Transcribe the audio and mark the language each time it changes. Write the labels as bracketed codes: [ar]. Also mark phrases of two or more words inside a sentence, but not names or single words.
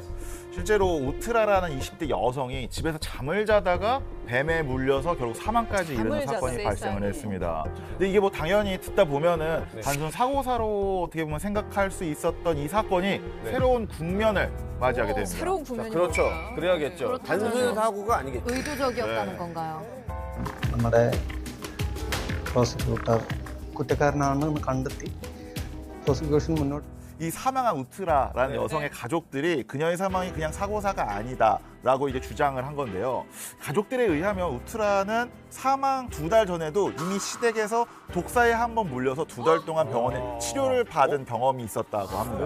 [ko] 실제로 우트라라는 20대 여성이 집에서 잠을 자다가 뱀에 물려서 결국 사망까지 이르는 잠을 사건이 잤어요, 발생을 세상에. 했습니다. 근데 이게 뭐 당연히 듣다 보면은 네. 단순 사고사로 어떻게 보면 생각할 수 있었던 이 사건이 새로운 국면을 맞이하게 됩니다. 새로운 국면이 그렇죠. 뭐야. 그래야겠죠. 단순 사고가 아니겠죠. 의도적이었다는 네. 건가요? [ml] നമ്മുടെ പ്രോസിക്യൂട്ടർ കുറ്റക്കാരനാണെന്ന് കണ്ടെത്തി പ്രോസിക്യൂഷൻ മുന്നോട്ട് [ko] 이 사망한 우트라라는 여성의 가족들이 그녀의 사망이 그냥 사고사가 아니다라고 이제 주장을 한 건데요. 가족들에 의하면 우트라는 사망 2달 전에도 이미 시댁에서 독사에 한 번 물려서 2달 동안 병원에 치료를 받은 경험이 있었다고 합니다.